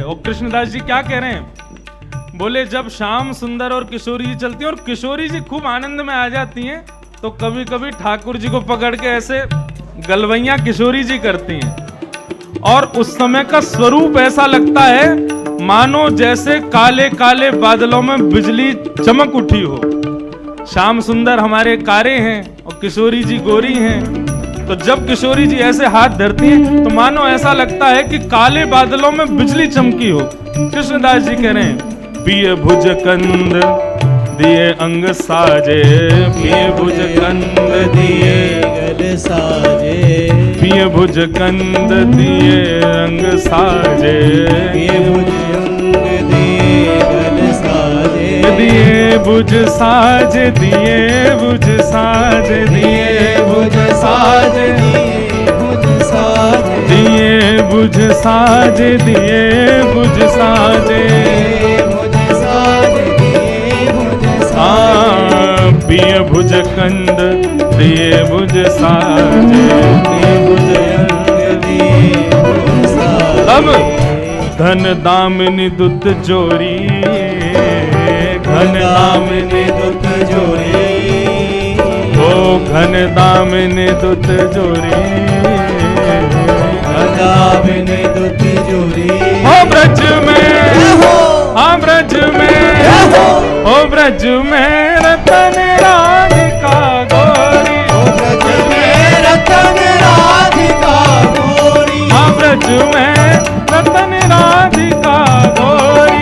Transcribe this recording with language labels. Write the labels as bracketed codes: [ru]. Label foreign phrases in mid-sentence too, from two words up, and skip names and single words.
[hi] और कृष्णदास जी क्या कह रहे हैं? बोले जब श्याम सुंदर और किशोरी जी चलती हैं और किशोरी जी खूब आनंद में आ जाती हैं तो कभी कभी ठाकुर जी को पकड़ के ऐसे गलवैयां किशोरी जी करती हैं और उस समय का स्वरूप ऐसा लगता है मानो जैसे काले काले बादलों में बिजली चमक उठी हो। श्याम सुंदर हमारे कारे हैं और किशोरी जी गोरी हैं, तो जब किशोरी जी ऐसे हाथ धरती हैं तो मानो ऐसा लगता है कि काले बादलों में बिजली चमकी हो। कृष्णदास जी कह रहे हैं [bra] पिय भुज कंद दिए अंग साजे, पिय भुज कंद दिए गल साजे, पिय भुज कंद दिए अंग साजे, पिय भुज अंग दिए गल साजे, दिए बुझ साज दिए बुझ साज दिए बुझ साज दिए बुझ साज दिए बुझ साज दिए बुझ साजे बुझ साज दिए बुझ साज पिय भुज कंद दिए बुझ साजे दिए बुझ कंद दिए बुझ साज तब धन दामिनी दुत जोरी घन दामिनी दुत जोरी ओ घन दामिनी दुत जोरी घन दामिनी दुत जोरी हो ब्रज में हो हाँ ब्रज में हो ब्रज में रतन राधिका गोरी ओ ब्रज में रतन राधिका गोरी हाँ ब्रज में रतन राधिका गोरी